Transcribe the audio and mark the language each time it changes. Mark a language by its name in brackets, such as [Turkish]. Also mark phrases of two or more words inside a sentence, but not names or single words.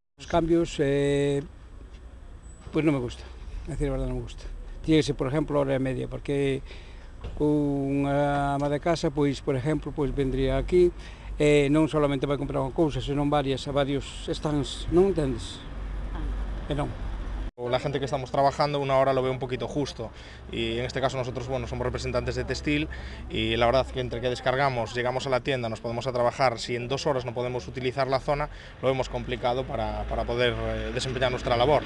[Galician] cambios, pois non me gusta, a decir a verdade non me gusta. [Spanish] Tiene que ser, [Galician] por exemplo, hora e media, porque unha ama de casa, pois, por exemplo, pois vendría aquí, non solamente vai comprar unha cousa, senón varios stands, non entendes? E non. [Spanish] La gente que estamos trabajando una hora lo ve un poquito justo y en este caso nosotros bueno, somos representantes de textil y la verdad que entre que descargamos, llegamos a la tienda, nos podemos a trabajar, si en 2 horas no podemos utilizar la zona, lo vemos complicado para poder desempeñar nuestra labor.